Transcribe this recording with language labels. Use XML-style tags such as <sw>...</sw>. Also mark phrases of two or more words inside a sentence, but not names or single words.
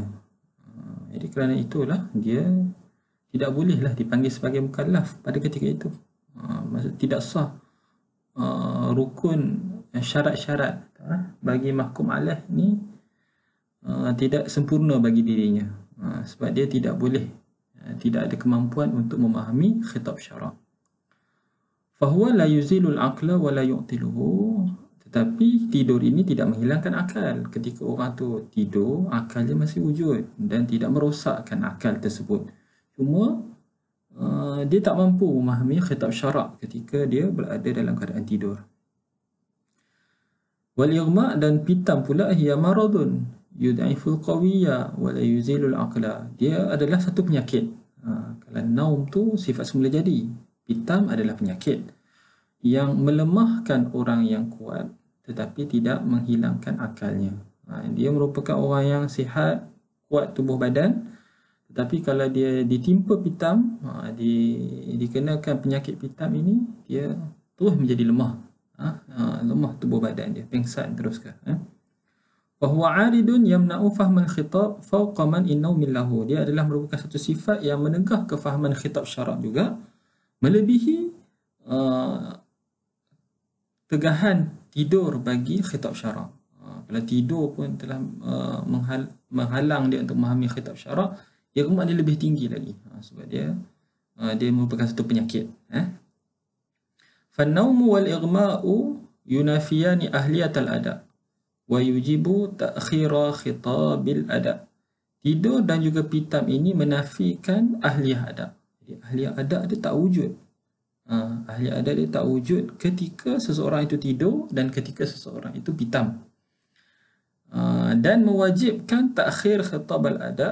<ms>Jadi kerana itulah dia tidak bolehlah dipanggil sebagai mukallaf pada ketika itu. Maksud tidak sah rukun syarat-syarat bagi mahkum alaih ni tidak sempurna bagi dirinya, sebab dia tidak boleh, tidak ada kemampuan untuk memahami khitab syarak.</ms> <ar>فهو لا يزيل العقل ولا يعطله.</ar> <ms>Tetapi tidur ini tidak menghilangkan akal. Ketika orang tu tidur, akalnya masih wujud dan tidak merosakkan akal tersebut. Cuma dia tak mampu memahami khitab syarak ketika dia berada dalam keadaan tidur.</ms> <ar>والإغماء'</ar> <ms>dan pitam pula</ms> <ar>هي مرض يضعف القوي ولا يزيل العقل.</ar> <ms>Dia adalah satu penyakit. Kalau naum tu sifat semula jadi, pitam adalah penyakit yang melemahkan orang yang kuat tetapi tidak menghilangkan akalnya. Dia merupakan orang yang sihat, kuat tubuh badan, tetapi kalau dia ditimpa pitam, dikenakan penyakit pitam ini, dia terus menjadi lemah. Lemah tubuh badan dia, pengsan teruskan.</ms> <ar>فهو عارض يمنع فهم الخطاب فوق منع النوم له.</ar> <ms>Dia adalah merupakan satu sifat yang menegah kefahaman khitab syarak juga, melebihi tegahan tidur bagi khitab syarak. Kalau tidur pun telah menghalang dia untuk memahami khitab syarak, ighma' dia lebih tinggi lagi, sebab dia merupakan satu penyakit.</ms> <ar>فالنوم والإغماء ينافيان أهلية الأداء ويوجب تأخير خطاب الأداء.</ar> <ms>Tidur dan juga pitam ini menafikan</ms> <ar>ahliyah adab.</ar> <ms>Jadi</ms> <ar>ahliyah adab</ar> <ms>dia tak wujud.</ms> <ar>Ahliyah adab</ar> <ms>dia tak wujud ketika seseorang itu tidur dan ketika seseorang itu pitam. Dan mewajibkan</ms> <ar>takhir khitabal adab.</ar>